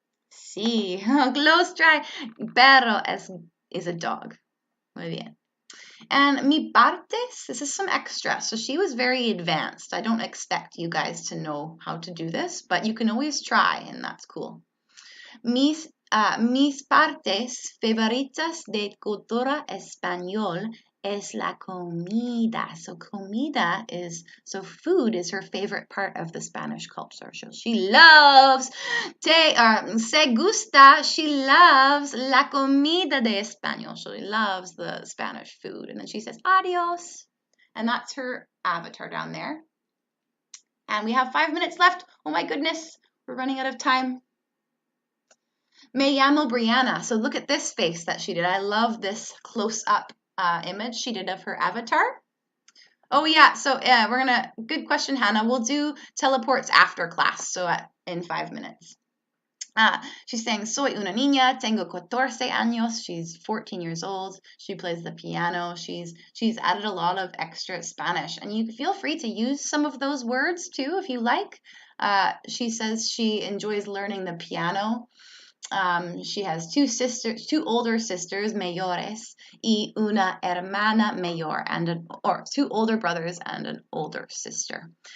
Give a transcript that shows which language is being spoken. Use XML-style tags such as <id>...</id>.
<en>Sí, close try. Perro is a dog.</en> <es>Muy bien.</es> <en>And</en> <es>mi partes,</es> <en>this is some extra. So she was very advanced. I don't expect you guys to know how to do this, but you can always try, and that's cool.</en> <es>Mis partes favoritas de cultura español es la comida.</es> <en>So comida food is her favorite part of the Spanish culture. So she loves,</en> <es>se gusta,</es> <en>she loves</en> <es>la comida de español.</es> <en>She loves the Spanish food. And then she says, adios. And that's her avatar down there. And we have 5 minutes left. Oh my goodness, we're running out of time.</en> <es>Me llamo Brianna.</es> <en>So look at this face that she did. I love this close-up image she did of her avatar. Oh yeah, so good question, Hannah. We'll do teleports after class, so in 5 minutes. She's saying,</en> <es>soy una niña, tengo 14 años.</es> <en>She's 14 years old. She plays the piano. She's added a lot of extra Spanish. And you feel free to use some of those words too, if you like. She says she enjoys learning the piano. She has 2 older sisters,</en> <es>mayores, y una hermana mayor,</es> <en>or 2 older brothers and an older sister.</en>